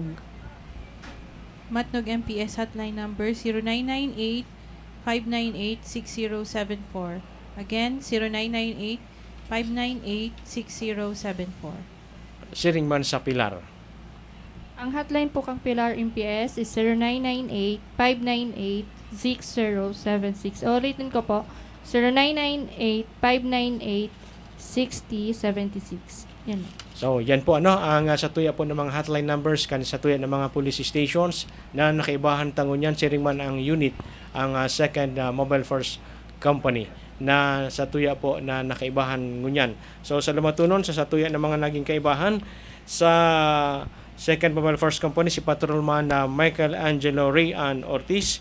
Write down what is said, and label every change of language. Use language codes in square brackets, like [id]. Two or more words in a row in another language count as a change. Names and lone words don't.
[bik] Matnog MPS hotline number 0998-598-6074. Again, 0998-598-6074. Siringman sa Pilar. Ang hotline po kang Pilar MPS is 0998-598-6076. Ulitin ko po, 0998-598-6076. Yan. So, yan po ang sa tuya po ng mga [en] hotline numbers [bik] kan sa tuya ng mga [en] police stations [bik] na nakaibahan tangon yan. Siringman ang unit, ang second mobile first company na sa tuya po na nakaibahan ngunyan. So, sa lumatunon sa tuya ng mga naging kaibahan sa second mobile first company, si Patrolman Michael Angelo Rayan Ortiz.